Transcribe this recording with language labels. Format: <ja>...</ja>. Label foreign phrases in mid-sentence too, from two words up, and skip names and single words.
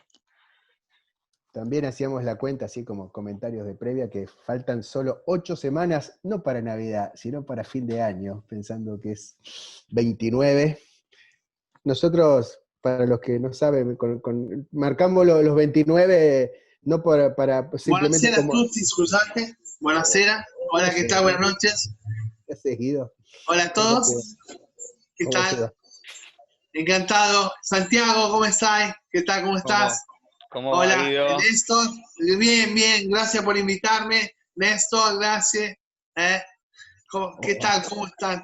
<es>También hacíamos la cuenta, así como comentarios de previa, que faltan solo 8 semanas, no para Navidad, sino para fin de año, pensando que es 29. Nosotros, para los que no saben, marcamos los 29 no para simplemente</es> <it>Buonasera a</it> <es>como...</es> <it>tutti, scusate. Buonasera.</it> <es>Hola, ¿qué tal? Buenas noches. ¿Qué haces, Guido? Hola a ¿Cómo te va? todos. ¿Qué ¿Cómo te tal? va? Encantado. Santiago, ¿cómo estás? ¿Qué tal? ¿Cómo estás? ¿Cómo va, Hola, Guido? Néstor. Bien, bien. Gracias por invitarme. Néstor, gracias. ¿Qué tal? ¿Cómo están?</es>